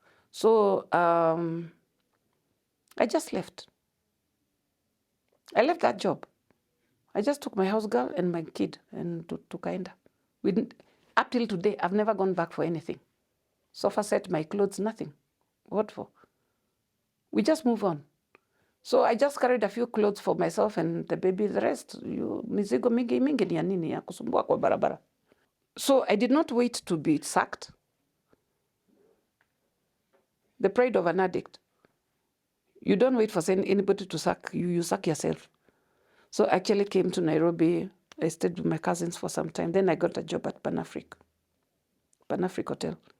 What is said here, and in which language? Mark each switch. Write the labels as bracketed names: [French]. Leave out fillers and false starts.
[English] So I just left. I left that job. I just took my house girl and my kid and to Kaenda. Up till today, I've never gone back for anything. Sofa set, my clothes, nothing. What for? We just move on. So I just carried a few clothes for myself and the baby. The rest, [Swahili] mizigo mingi ni ya nini ya kusumbua kwa barabara. [English] So I did not wait to be sacked. The pride of an addict. You don't wait for anybody to sack you. You sack yourself. So I actually came to Nairobi. I stayed with my cousins for some time. Then I got a job at Pan Africa Hotel.